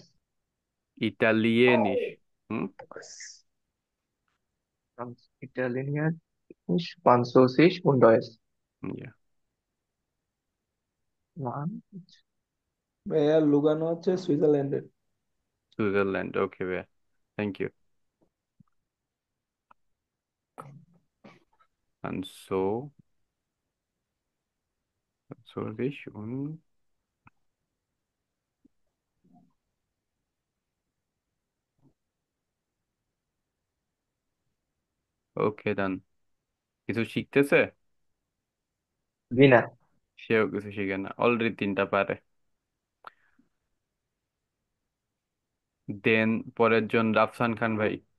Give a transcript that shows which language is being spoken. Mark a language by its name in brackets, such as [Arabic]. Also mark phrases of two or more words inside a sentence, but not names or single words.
[Bangla] ইটালিয়েনিস। হুম। [German] Italienisch, Französisch und Deutsch। [English] Yeah, [Bangla] ভাইয়া লুগানো হচ্ছে সুইজারল্যান্ডের। সুইজারল্যান্ড। ওকে ভাইয়া, [English] Thank you. And so ich und okay done. [Bangla] কিছু শিখতেছে? জি না। সেও কিছু শিখে না, অলরেডি তিনটা পারে। দেন পরের জন রাফসান খান ভাই।